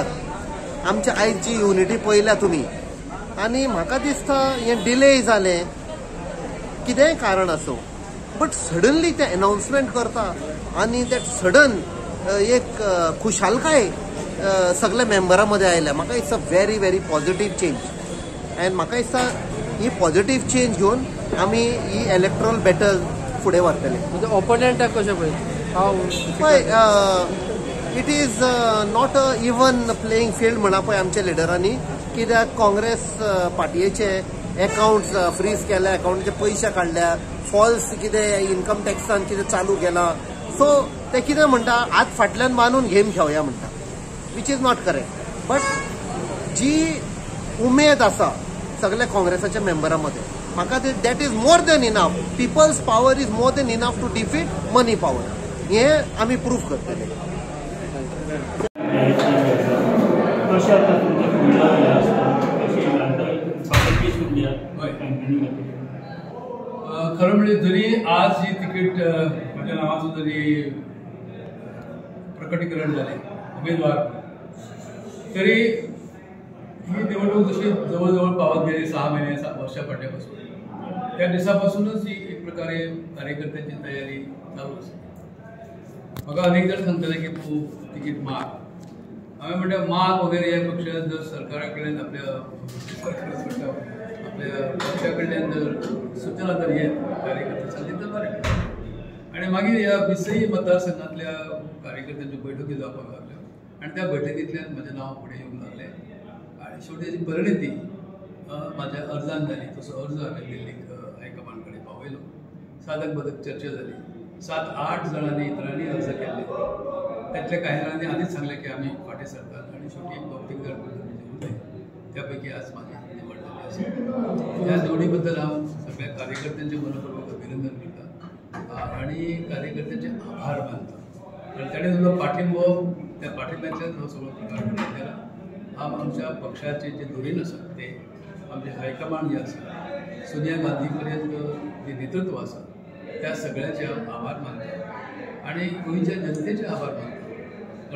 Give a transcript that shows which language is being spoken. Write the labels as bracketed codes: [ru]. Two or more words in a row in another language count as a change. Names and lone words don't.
[kok] आमचे आयज जी युनिटी पळयल्या तुमी, आनी म्हाका दिसता हें डिले जालें, कितेंय कारण आसूं, [en] but suddenly [kok] ते अनाउन्समेंट करता आनी [en] that sudden [kok] एक खुशालकाय सगळ्या मेंबरां मदें आयल्या. म्हाका [en] it's a very very positive change. [kok] एंड म्हाका दिसता ही [en] positive change [kok] घेवन आमी ही [en] electoral battle [kok] फुडें व्हरतले. म्हणजे ओपोनंटाक कशें पळय? पळय, [en] it is not a even playing field म्हणा पळय आमच्या लिडरांनी. [kok] कित्याक काँग्रेस पार्टयेचे अकाउंट्स फ्रीज केल्या, अकाउंटाचे पयशे काडल्या, फॉल्स कितें इन्कम टॅक्सान कितें चालू केलां. सो ते कितें म्हणटा, आज फाटल्यान बांदून गेम खेळया म्हणटा, [en] which is not correct. [kok] बट जी उमेद आसा सगळ्या काँग्रेसाच्या मेंबरां मदें, म्हाका [en] that is more than enough. people's power is more than enough to defeat money power. [kok] हें आमी प्रूफ करतले. [mr] खरं म्हणजे जरी आज ही तिकीट माझ्या नावाचं जरी प्रकटीकरण झाले उमेदवार, तरी ही निवडणूक जशी जवळजवळ पावत गेली 6 महिने 7 वर्षापासून, त्या दिवसापासूनच ही एक प्रकारे कार्यकर्त्यांची तयारी चालू असते. [kok] म्हाका अनेक जण सांगतले की तू तिकीट माग. हांवें म्हणटा माग वगैरे या पक्षान जर सरकारा कडल्यान आपल्या पक्षा कडल्यान जर सूचना जर येत कार्यकर्ते सांगली तर बरें. आनी मागीर ह्या 20 मतदारसंघातल्या कार्यकर्त्यांच्यो बैठकी जावपाक लागल्यो आनी त्या बैठकींतल्यान म्हजें नांव फुडें येवंक लागलें. [mr] आणि शेवटी त्याची परिणिती माझ्या [kok] अर्जान जाली. तसो अर्ज हांवें दिल्लीक हायकमांड कडेन पावयलो. साधक बदक चर्चा जाली. [mr] 7-8 जणांनी इतरांनी अर्ज केले. त्यातल्या काही जणांनी आधीच सांगले की आम्ही फाटे सरतात आणि शेवटी एक 2-3 जण उरले. त्यापैकी आज माझी निवड झाली असेल. [kok] ह्या निवडीबद्दल हांव सगळ्या कार्यकर्त्यांचे मनपूर्वक अभिनंदन करता आणि कार्यकर्त्यांचे आभार मानता. कारण ताणें दिल्लो पाठिंबो, त्या पाठिंब्यातल्यान हो सगळो प्रकार घडून गेला. आमच्या पक्षाचे जे धोरण आसा ते आमचे हायकमांड जे आसा, सोनिया गांधी पर्यंत जे नेतृत्व आसा त्या सगळ्याचे हांव आभार मानता आणि गोंयच्या जनतेचे आभार मानता.